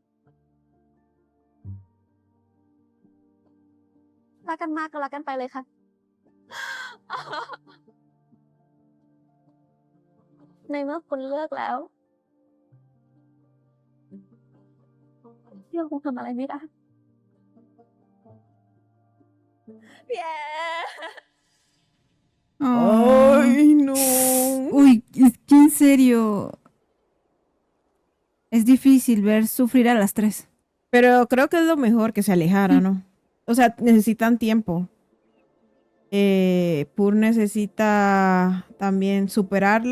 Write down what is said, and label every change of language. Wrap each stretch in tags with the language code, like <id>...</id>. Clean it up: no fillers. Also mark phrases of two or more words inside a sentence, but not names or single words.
<th>รักกันมากก็รักกันไปเลยค่ะ ในเมื่อคุณเลือกแล้วพี่คงทำอะไรไม่ได้พี่แอร์</th> <es>Ay, no. Uy, es que en serio. Es difícil ver sufrir a las 3. Pero creo que es lo mejor que se alejara, ¿no? O sea, necesitan tiempo. Pur necesita también superarla.</es>